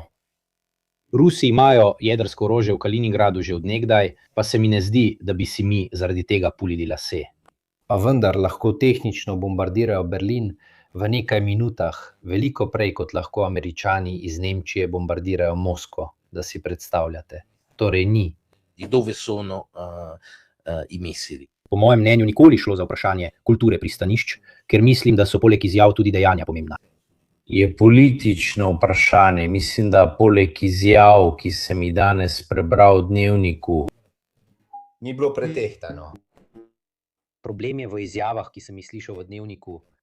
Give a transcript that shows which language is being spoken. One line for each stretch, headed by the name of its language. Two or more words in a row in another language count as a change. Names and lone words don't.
Slovenian: Rusi imajo jedrsko orožje v Kaliningradu že od nekdaj, pa se mi ne zdi, da bi si mi zaradi tega pulili lase. Pa vendar lahko tehnično bombardirajo Berlin v nekaj minutah, veliko prej kot lahko Američani iz Nemčije bombardirajo Moskvo, da si predstavljate. Torej ni.
Italian: Dove sono i missili.
Slovenian: Po mojem mnenju nikoli šlo za vprašanje kulture pristanišč, ker mislim, da so poleg izjav tudi dejanja pomembna. Je politično vprašanje. Mislim, da poleg izjav, ki sem jih danes prebral v Dnevniku, Ni bilo pretehtano. Problem je v izjavah, ki sem jih slišal v Dnevniku.